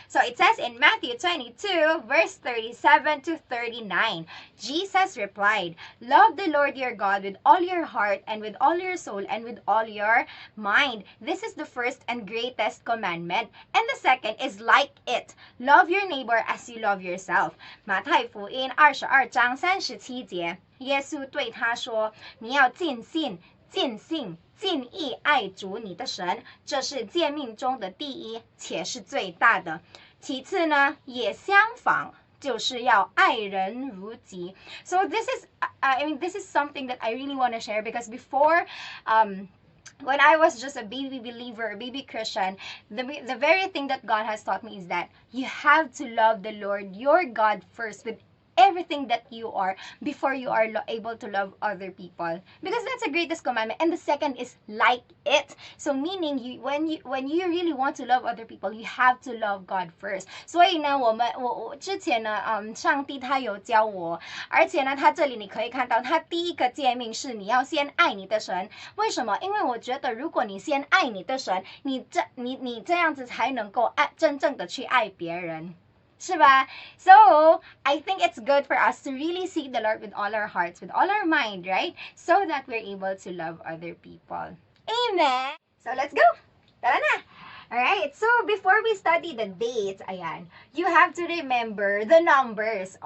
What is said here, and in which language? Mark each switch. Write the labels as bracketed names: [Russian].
[English] So it says in Matthew 22, verse 37 to 39, Jesus replied, "Love the Lord your God with all your heart and with all your soul and with all your mind. This is the first and greatest commandment. And the second is like it. Love your neighbor as you love yourself." [Chinese] 马太福音22章37节，耶稣对他说：“你要尽心、尽性、尽意爱主你的神，这是诫命中的第一，且是最大的。其次呢，也相仿。” 就是要爱人如己. [English] So this is something that I really want to share because before, when I was just a baby believer, a baby Christian, the very thing that God has taught me is that you have to love the Lord, your God first with everything that you are before you are able to love other people, because that's the greatest commandment. And the second is like it. So meaning when you really want to love other people, you have to love God first. [Chinese] 所以呢，我之前呢，上帝他有教我，而且呢，他这里你可以看到，他第一个诫命是你要先爱你的神。为什么？因为我觉得如果你先爱你的神，你这样子才能够真正的去爱别人。是吧? [English] So, I think it's good for us to really seek the Lord with all our hearts, with all our mind, right? So that we're able to love other people. Amen! So, let's go! [Filipino] Tara na! [English] Alright, so before we study the dates, ayan, you have to remember the numbers.